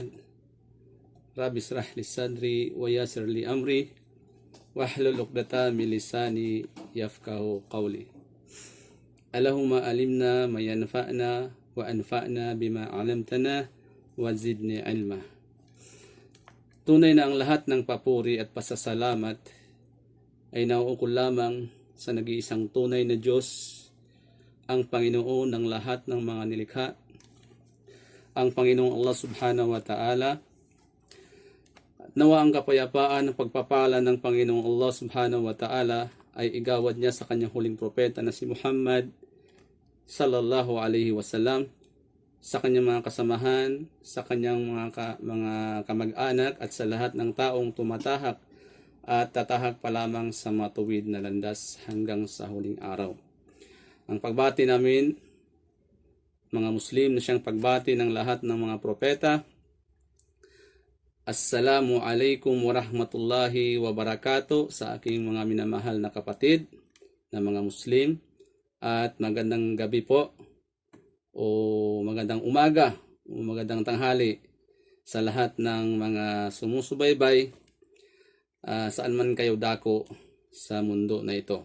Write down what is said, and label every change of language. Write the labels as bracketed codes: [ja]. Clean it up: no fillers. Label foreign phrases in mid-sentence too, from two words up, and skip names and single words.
[ar] رب اشرح لي صدري ويسر لي أمري واحلل عقدة من لساني يفقهوا قولي. اللهم علمنا ما ينفعنا وانفعنا بما علمتنا وزدني علما. [tl] Tunay na ang lahat ng papuri at pasasalamat ay nauukol lamang sa nag-iisang tunay na Diyos, ang Panginoon ng lahat ng mga nilikha, ang Panginoong [ar] الله سبحانه وتعالى. [tl] Nawa ang kapayapaan ng pagpapala ng Panginoong [ar] الله سبحانه وتعالى [tl] ay igawad niya sa kanyang huling propeta na si Muhammad [ar] صلى الله عليه وسلم, [tl] sa kanyang mga kasamahan, sa kanyang mga kamag-anak at sa lahat ng taong tumatahak at tatahak pa lamang sa matuwid na landas hanggang sa huling araw. Ang pagbati namin, mga Muslim, na siyang pagbati ng lahat ng mga propeta. [ar] السلام عليكم ورحمة الله وبركاته [tl] sa aking mga minamahal na kapatid na mga Muslim, at magandang gabi po o magandang umaga o magandang tanghali sa lahat ng mga sumusubaybay saan man kayo dako sa mundo na ito.